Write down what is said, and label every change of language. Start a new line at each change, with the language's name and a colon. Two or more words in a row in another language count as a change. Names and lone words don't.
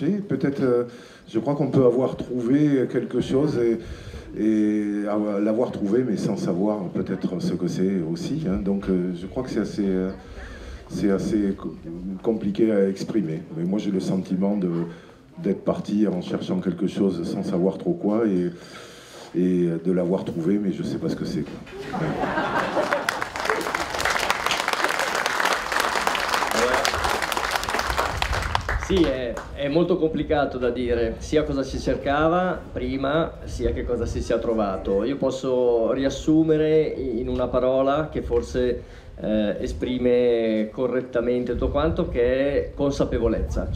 French: Peut-être, je crois qu'on peut avoir trouvé quelque chose et l'avoir trouvé, mais sans savoir peut-être ce que c'est aussi. Hein. Donc je crois que c'est assez compliqué à exprimer. Mais moi j'ai le sentiment d'être parti en cherchant quelque chose sans savoir trop quoi et de l'avoir trouvé, mais je sais pas ce que c'est.
Italian: Sì, è molto complicato da dire sia cosa si cercava prima, sia che cosa si sia trovato. Io posso riassumere in una parola che forse esprime correttamente tutto quanto, che è consapevolezza.